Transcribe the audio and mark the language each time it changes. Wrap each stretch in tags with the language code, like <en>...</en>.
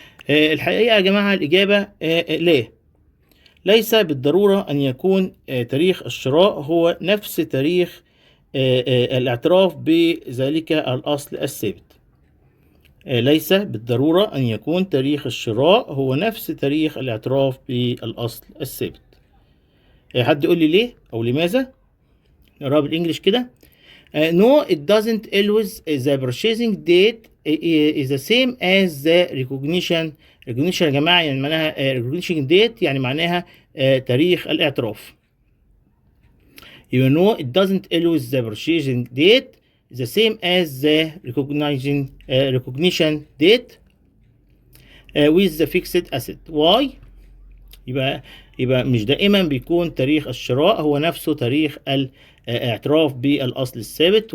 <ar>الحقيقة يا جماعة الإجابة ليه؟ ليس بالضرورة أن يكون تاريخ الشراء هو نفس تاريخ الاعتراف بذلك الأصل الثابت. ليس بالضرورة أن يكون تاريخ الشراء هو نفس تاريخ الاعتراف بالأصل الثابت. حد يقول لي ليه أو لماذا؟ نقراها بالإنجلش كده.</ar> <en>No, it doesn't always. The purchasing date is the same as the recognition.</en> <ar>recognition يا جماعة يعني معناها recognition date يعني معناها تاريخ الاعتراف.</ar> <en>You know, it doesn't always the purchasing date is the same as the recognition date with the fixed asset. Why؟</en> <ar>يبقى مش دائما بيكون تاريخ الشراء هو نفسه تاريخ الاعتراف بالأصل الثابت.</ar>